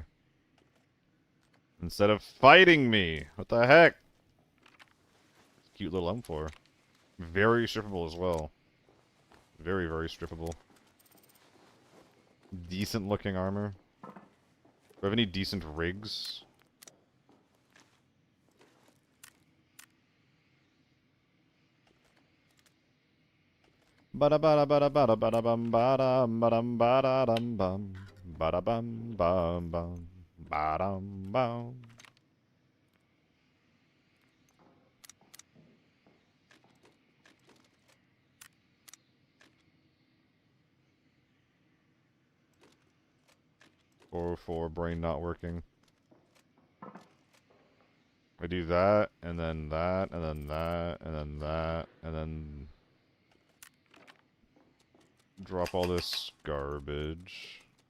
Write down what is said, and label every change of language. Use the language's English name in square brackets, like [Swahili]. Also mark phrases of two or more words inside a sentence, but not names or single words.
[English] Instead of fighting me. What the heck? Cute little M4. Very strippable as well. Very, very strippable. Decent looking armor. Do we have any decent rigs? Bada bada bada bada bada bum badam badam bada dum bum bada bum bum bum badam bum. Four brain not working. I do that, and then that, and then that, and then that, and then drop all this garbage.